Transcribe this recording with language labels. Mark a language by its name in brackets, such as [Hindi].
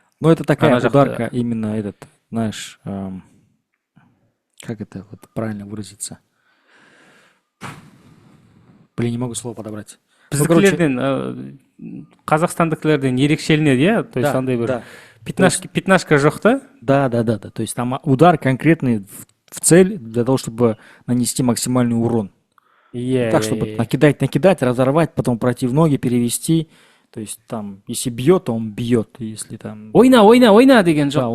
[Russian] Ну, это такая ударка, именно этот, знаешь, как это вот правильно выразиться? Блин, не могу слово подобрать. [Kazakh] Біздікілерден, қазақстандықлерден ерекшеленеді, иә? То есть, андай бір пятнашка жоқ та? [Russian] Да. То есть, там удар конкретный в цель для того, чтобы нанести максимальный урон. Так, чтобы накидать, разорвать, потом пройти в ноги, перевести. То есть, там, если бьет, то он бьет. Если там... [Kazakh] Ойна деген жоқ.